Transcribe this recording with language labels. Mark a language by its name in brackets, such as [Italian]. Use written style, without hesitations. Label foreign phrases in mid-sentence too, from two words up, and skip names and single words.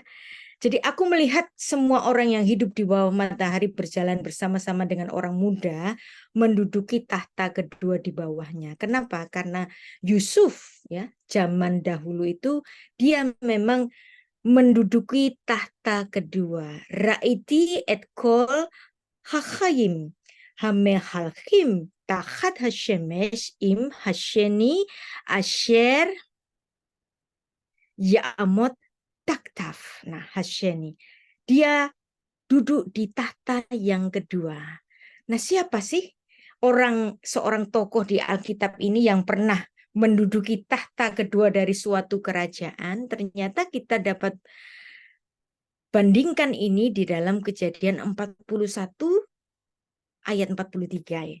[Indonesian] Jadi aku melihat semua orang yang hidup di bawah matahari berjalan bersama-sama dengan orang muda menduduki tahta kedua di bawahnya. Kenapa? Karena Yusuf ya, zaman dahulu itu dia memang menduduki tahta kedua. [Hebrew] ראיתי את כל החיים המהלכים תחת השמש עם השני אשר יעמד תחתו. [Indonesian] Nah, Hasheni. Dia duduk di tahta yang kedua. Nah, siapa sih seorang tokoh di Alkitab ini yang pernah menduduki tahta kedua dari suatu kerajaan? Ternyata kita dapat bandingkan ini di dalam Kejadian 41 ayat 43 ya.